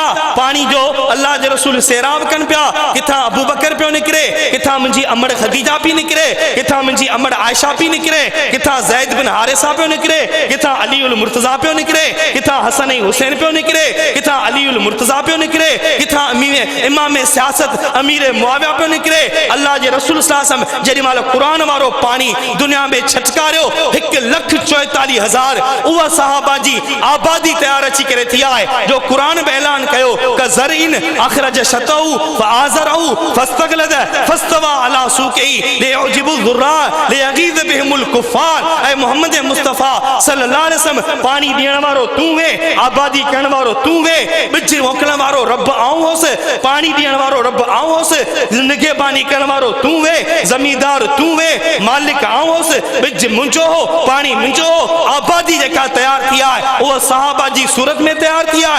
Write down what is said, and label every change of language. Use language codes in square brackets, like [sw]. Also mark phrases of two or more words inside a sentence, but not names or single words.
[sd] पानी जो अल्लाह जे रसूल सैराब कनि पिया, किथां अबू बकर पियो निकिरे, किथां मुंहिंजी अमड़ खदीजा पई निकिरे, किथां मुंहिंजी अमड़ आयशा पई निकिरे, किथां ज़ैद बिन हारिसा पियो निकिरे, किथां अली उल मुर्तज़ा पियो निकिरे, किथां हसन ऐं हुसैन पियो निकिरे, किथां अली अलीउल मुर्तज़ा पियो निकिरे, किथां इमाम सियासत अमीर मुआविया पियो निकिरे। अल्लाह जे रसूल [ar] صلى الله عليه وسلم [sd] जेॾी महिल क़ुरान वारो पानी दुनिया में छटकारियो 1,44,000 उहा सहाबा जी आबादी तैयार अची करे थी आहे जो क़ुरान में ऐलान कयो [ar] كزرع أخرج شطأه فآزره فاستغلظ فاستوى على سوقه يعجب الزراع ليغيظ بهم الكفار. [sd] ऐ मोहम्मद मुस्तफ़ा [ar] صلى الله عليه وسلم [sd] पानी ॾियण वारो तूं वे, आबादी करण वारो तूं वे, बिज मोकिलण वारो रब आऊं होसि, पानी ॾियण वारो रब आऊं होसि, निगहबानी करण वारो तूं वे, ज़मींदार तूं वे, मालिक आऊं होसि, बिज मुंहिंजो हो, पानी मुंहिंजो हो। आबादी जेका तैयार थी आहे उहा सहाबा जी सूरत में तैयार थी आहे।